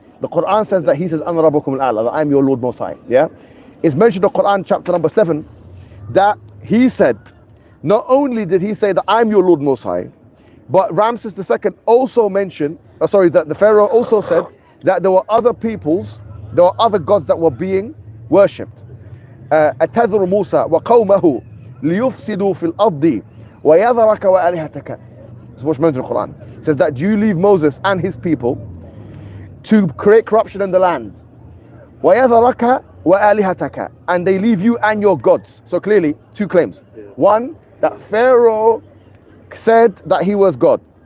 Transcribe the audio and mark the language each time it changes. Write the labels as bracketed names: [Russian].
[English] The Quran says that he says, [Arabic] "Ana rabbukumul a'la," [English] that I'm your Lord Most High. Yeah, it's mentioned in the Quran chapter number 7 that he said, not only did he say that I'm your Lord Most High, but Ramses II also mentioned, that the Pharaoh also said that there were other peoples, there were other gods that were being worshipped. [Arabic] أتذر موسى وقومه ليفسدوا في الأرض ويذرك وآلهتك. [English] That's what's mentioned in the Quran. It says that you leave Moses and his people to create corruption in the land. [Arabic] ويذرك وآلهتك, [English] and they leave you and your gods. So clearly, two claims. One, that Pharaoh said that he was God.